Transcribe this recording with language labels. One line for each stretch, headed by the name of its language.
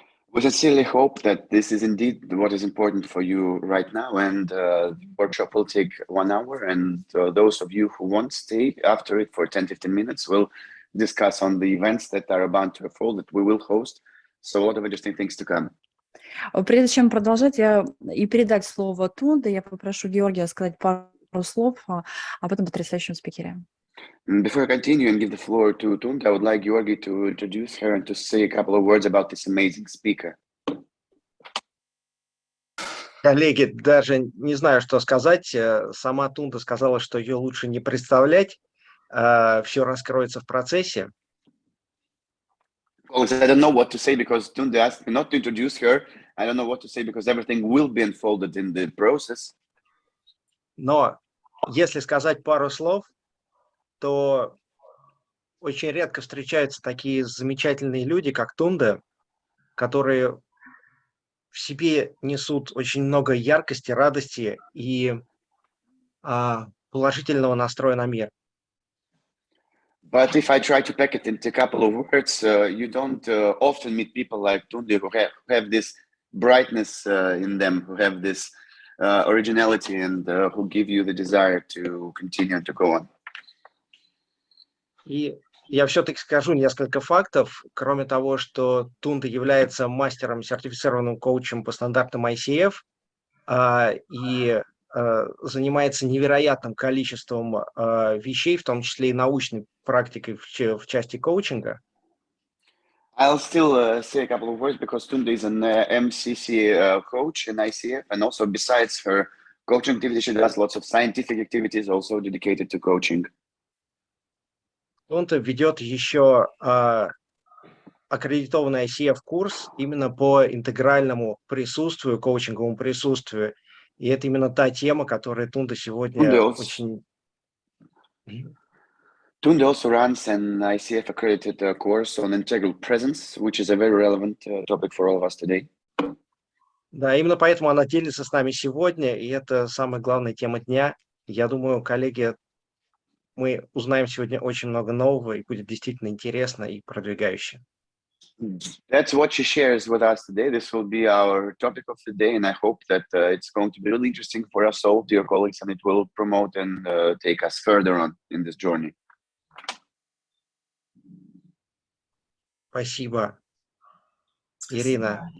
English: We sincerely hope that this is indeed what is important for you right now, and the workshop will take 1 hour, and those of you who won't stay after it for 10-15 minutes will discuss on the events that are about to unfold that we will host, so a lot of interesting things to come.
Russian: Прежде чем продолжать и передать слово Тунде, я попрошу Георгия сказать пару слов об этом потрясающем спикере.
English: Before I continue and give the floor to Tünde, I would like Georgi to introduce her and to say a couple of words about this amazing speaker.
Russian: Коллеги, даже не знаю, что сказать. Сама Тунде сказала, что ее лучше не представлять. Все раскроется в процессе.
English: Well, I don't know what to say because Tünde asked me not to introduce her. I don't know what to say because everything will be unfolded in the process.
Russian: Но если сказать пару слов, то очень редко встречаются такие замечательные люди, как Тунде, которые в себе несут очень много яркости, радости и положительного настроя на мир.
English: But if I try to pack it into a couple of words, you don't often meet people like Tünde who have this brightness in them, who have this originality, and who give you the desire to continue to go on.
Russian: И я все-таки скажу несколько фактов. Кроме того, что Тунде является мастером, сертифицированным коучем по стандартам ICF и занимается невероятным количеством вещей, в том числе и научной практикой в части коучинга.
English: I'll still say a couple of words because Tünde is an EMCC coach in ICF, and also besides her coaching activities, she does lots of scientific activities also dedicated to coaching.
Russian: Тунде ведет еще аккредитованный ICF-курс именно по интегральному присутствию, коучинговому присутствию. И это именно та тема, которая Тунде сегодня очень...
English: Tünde also runs an ICF accredited course on integral presence, which is a very relevant topic for all of us today.
Russian: Да, именно поэтому она делится с нами сегодня, и это самая главная тема дня. Я думаю, коллеги, мы узнаем сегодня очень много нового, и будет действительно интересно и продвигающе.
English: That's what she shares with us today. This will be our topic of the day, and I hope that it's going to be really interesting for us all, dear colleagues, and it will promote and take us further on in this journey.
Russian: Спасибо. Ирина.